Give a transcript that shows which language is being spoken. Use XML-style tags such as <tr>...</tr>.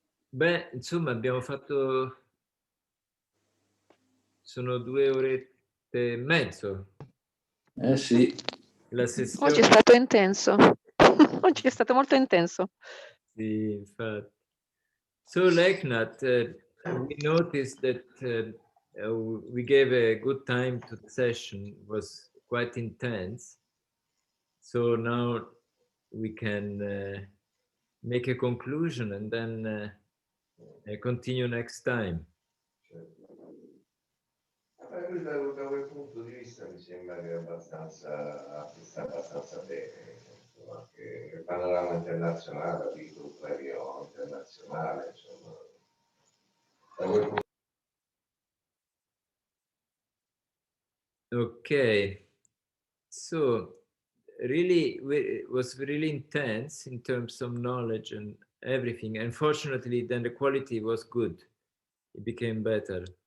<it>Beh, insomma, abbiamo fatto... Sono 2 orette e mezzo. Sì. La sessione... Oggi è stato intenso. Oggi è stato molto intenso. Sì, infatti.</it> <en>So, Leknath, we noticed that we gave a good time to the session. It was quite intense. So now we can make a conclusion and then continue next time.</en> <it>Da quel punto di vista mi sembra che sta abbastanza bene, insomma, che il panorama internazionale, il premio internazionale, insomma, da quel punto.</it> <en>Okay, so really it was really intense in terms of knowledge and everything. Unfortunately, then the quality was good. It became better.</en>